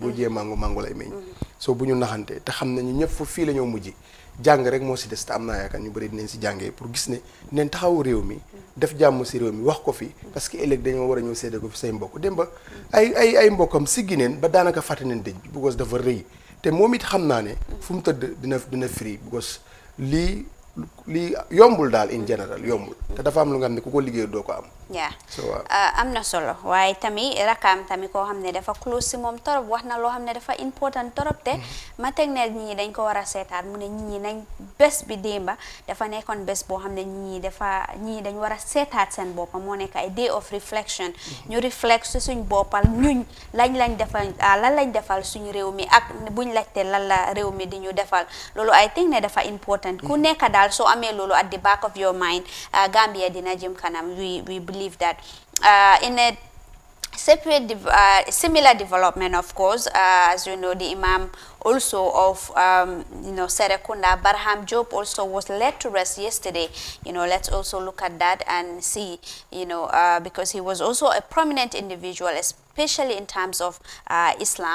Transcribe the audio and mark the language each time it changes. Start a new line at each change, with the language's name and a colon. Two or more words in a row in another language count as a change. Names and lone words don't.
Wolof: boo jiyee mango lay meññ soo bu ñu naxante te xam nañu ñëpp fii la ñoo mujj jàng rek moo si des te am naa yaakaar ñu bëri dinañ si jàngee pour gis ne dinañ taxawu réew mi def jàmm si réew mi wax ko fi
French: parce que
Wolof: ëllëg dañoo war a ñëw seede ko fi say mbokk démba ay mbokkam siggi neen ba daanaka fàtte nañ dëj bi because dafa rëy te moom it xam naa ne fu mu tëdd dina
English: free because
Wolof: lii yombul daal
English: in general
Wolof: yombul te dafa am lu nga xam ne ku ko liggéey doo ko am. am na solo waaye tamit rakaam tamit koo xam ne dafa close si moom torop wax na loo xam ne dafa important torop te ma teg ne ñi dañ ko war a seetaat mu ne ñi nañ bés bi démba dafa nekkoon bés boo xam ne ñi dañ war a seetaat seen boppa moo nekk ay
English: day of reflection
Wolof: ñu reflect si suñ boppal ñuñ lan lañ defal suñu réew mi ak buñ laajte lan la réew mi di ñu defal loolu
English: I think
Wolof: ne dafa important ku nekk daal soo amee loolu
English: at the back of your mind
Wolof: Gambia dina jëm kanam
English: we believe that in a separate similar development, of course, as you know, the Imam also of Serekunda, Berham Job, also was led to rest yesterday. Let's also look at that and see, because he was also a prominent individual, especially in terms of Islam.